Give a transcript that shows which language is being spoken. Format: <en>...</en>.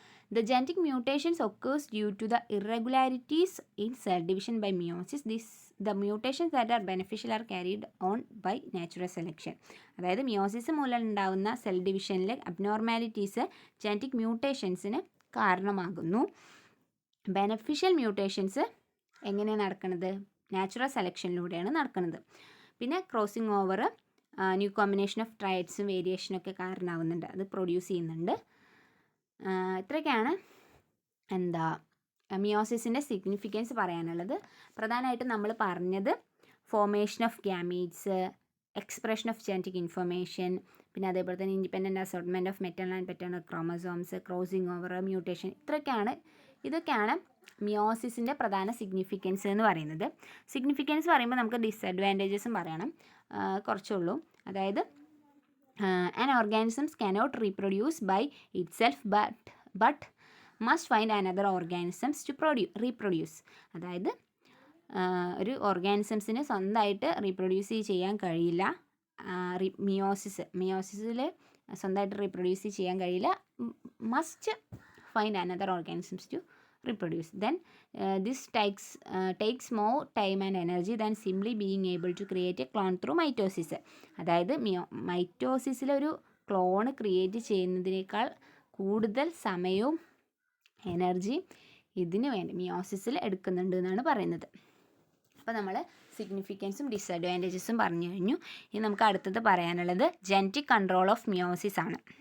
<en>The genetic mutations occurs due to the irregularities in cell division by meiosis. The mutations that are beneficial are carried on by natural selection.</en> <ml>അതായത് meiosis മൂലം ഉണ്ടാകുന്ന cell ഡിവിഷനിലെ abnormalities genetic മ്യൂട്ടേഷൻസിന് കാരണമാകുന്നു. Beneficial mutations എങ്ങനെയാണ് നടക്കുന്നത്? Natural സെലക്ഷനിലൂടെയാണ് നടക്കുന്നത്. പിന്നെ crossing over, new combination of ട്രൈഡ്സും വേരിയേഷനൊക്കെ കാരണമാകുന്നുണ്ട്, അത് പ്രൊഡ്യൂസ് ചെയ്യുന്നുണ്ട്. ഇത്രയൊക്കെയാണ് മിയോസിസിൻ്റെ സിഗ്നിഫിക്കൻസ് പറയാനുള്ളത്. പ്രധാനമായിട്ടും നമ്മൾ പറഞ്ഞത് formation of gametes, expression of genetic information, പിന്നെ അതേപോലെ തന്നെ independent assortment of maternal and paternal chromosomes, crossing over, mutation, ഇതൊക്കെയാണ് മിയോസിസിൻ്റെ പ്രധാന സിഗ്നിഫിക്കൻസ് എന്ന് പറയുന്നത്. സിഗ്നിഫിക്കൻസ് പറയുമ്പോൾ നമുക്ക് ഡിസഡ്വാൻറ്റേജസും പറയണം, കുറച്ചുള്ളൂ.</ml> <en>അതായത് an organism cannot reproduce by itself but must find another organisms to reproduce.</en> <ml>അതായത് ഒരു ഓർഗാനിസംസിന് സ്വന്തമായിട്ട് റീപ്രൊഡ്യൂസ് ചെയ്യാൻ കഴിയില്ല. മിയോസിസിൽ സ്വന്തമായിട്ട് റീപ്രൊഡ്യൂസ് ചെയ്യാൻ കഴിയില്ല.</ml> <en>Must find another organisms to reproduce. Then this takes more time and energy than simply being able to create a clone through mitosis.</en> <ml>അതായത് മൈറ്റോസിസിൽ ഒരു ക്ലോൺ ക്രിയേറ്റ് ചെയ്യുന്നതിനേക്കാൾ കൂടുതൽ സമയവും എനർജിയും ഇതിന് വേണ്ടി മിയോസിസിൽ എടുക്കുന്നുണ്ട് എന്നാണ് പറയുന്നത്. അപ്പോൾ നമ്മൾ സിഗ്നിഫിക്കൻസും ഡിസഡ്വാൻറ്റേജസും പറഞ്ഞു കഴിഞ്ഞു. ഇനി നമുക്ക് അടുത്തത് പറയാനുള്ളത് ജനറ്റിക് കൺട്രോൾ ഓഫ് മിയോസിസ് ആണ്.</ml>